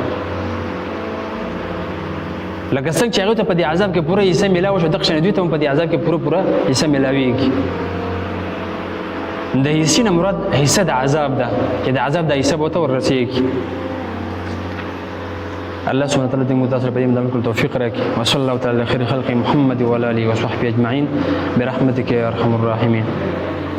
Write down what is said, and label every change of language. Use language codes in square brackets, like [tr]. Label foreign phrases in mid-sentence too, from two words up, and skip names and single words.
[ps] لکه څنګه چې هغه ته په دې عذاب کې پوره حصہ ملاوي شو دغه شان دوی ته هم په دې عذاب کې پوره حصہ ملاويږي. د حصې نه مراد حصہ د عذاب ده، چې د عذاب د حصہ به ورته ورسېږي. [ar] الله سبحانه وتعالى [ps] دې متاثر په دې باندې کول توفیق راکړي. [ar] وصلی الله تعالی علی خیر خلق محمد و علی آله و صحبه اجمعین برحمتک یا ارحم الراحمین.